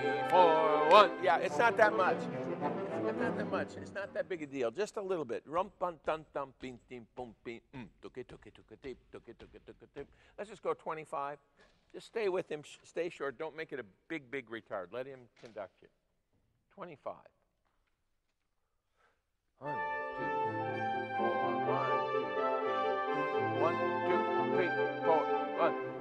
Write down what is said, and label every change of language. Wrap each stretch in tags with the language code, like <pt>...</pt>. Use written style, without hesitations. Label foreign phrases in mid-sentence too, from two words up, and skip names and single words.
<en>4, 1. Yeah, it's not that much. It's not that much. It's not that big a deal. Just a little bit. Rum pum tum tum ping ting pum ping. Tuki tuki tuki tip tuki tuki tuki tip. Let's just go 25. Just stay with him. Stay short. Don't make it a big retard. Let him conduct you. 25. 1, 2, 4, 1, 2, 3, 4, 1.</en>